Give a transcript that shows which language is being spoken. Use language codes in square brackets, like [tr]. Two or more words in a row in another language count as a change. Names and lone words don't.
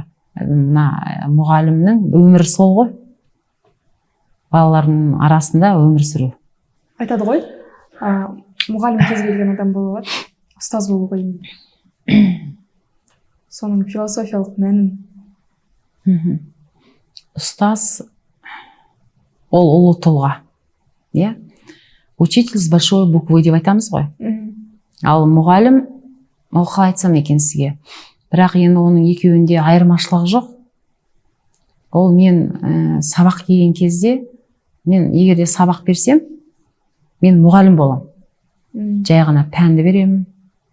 [kk] Мұғалімнің өмірі сол ғой. Балалардың арасында өмір сүру. Айтады ғой, мұғалім кез келген адам бола алады, ұстаз болу қиын. Соның философиялық мәнін. Ұстаз ол ұлы тұлға. [ru] Учитель с большой буквы [kk] деп айтамыз ғой. Ал мұғалім, ол қалай айтсам екен сізге. Бірақ енді оның екеуінде айырмашылығы жоқ. Ол мен сабақ келген кезде, мен егер де сабақ берсем, мен мұғалім болам. Жай ғана пәнді беремін.